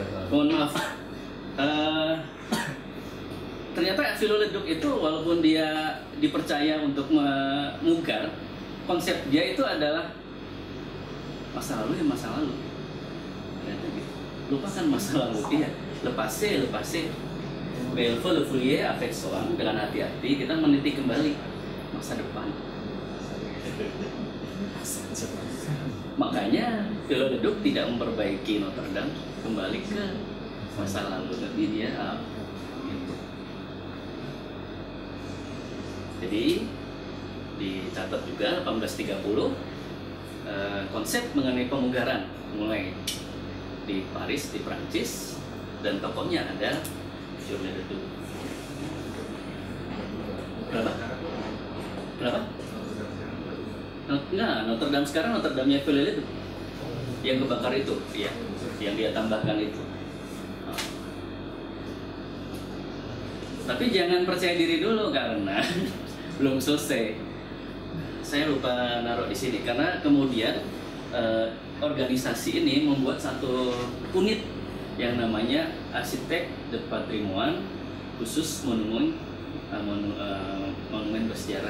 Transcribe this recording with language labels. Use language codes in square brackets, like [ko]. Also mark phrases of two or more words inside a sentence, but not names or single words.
[id] Mohon maaf. Ternyata Viollet-le-Duc itu walaupun dia dipercaya untuk memungkar, konsep dia itu adalah masa lalu ya masa lalu. Lupakan masa lalu, iya. [fr] Lepase. Il faut le fouiller avec soin, [id] dengan hati-hati kita meniti kembali masa depan. Makanya Viollet-le-Duc tidak memperbaiki Notre Dame kembali ke masa lalu, tapi dia gitu. Jadi dicatat juga 1830 konsep mengenai pemugaran mulai di Paris, di Prancis, dan tokohnya ada Viollet-le-Duc. Berapa? Nah, Notre Dame sekarang Notre Dame-nya Viollet-le-Duc yang kebakar itu, ya, yang dia tambahkan itu. Tapi jangan percaya diri dulu karena belum selesai. Saya lupa naruh di sini karena kemudian organisasi ini membuat satu unit yang namanya Arsitek de Patrimoine khusus monumen bersejarah.